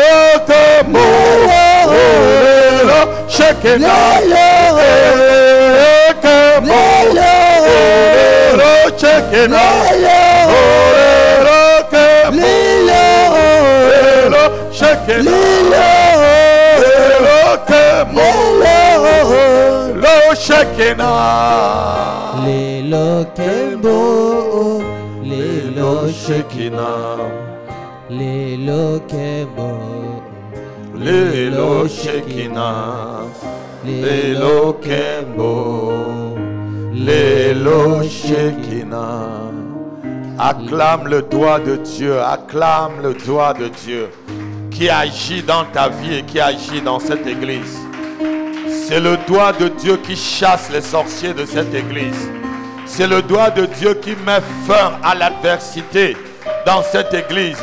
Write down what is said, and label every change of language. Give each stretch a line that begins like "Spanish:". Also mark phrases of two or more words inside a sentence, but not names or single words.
English: Shake it. Shekinah.
Lingala: Lilo Kembo, Lilo Shekinah, Lilo Kembo, Lilo Shekinah, Lilo Kembo, Lilo Shekinah.
French: Acclame le doigt de Dieu, acclame le doigt de Dieu qui agit dans ta vie et qui agit dans cette église. C'est le doigt de Dieu qui chasse les sorciers de cette église. C'est le doigt de Dieu qui met fin à l'adversité dans cette église.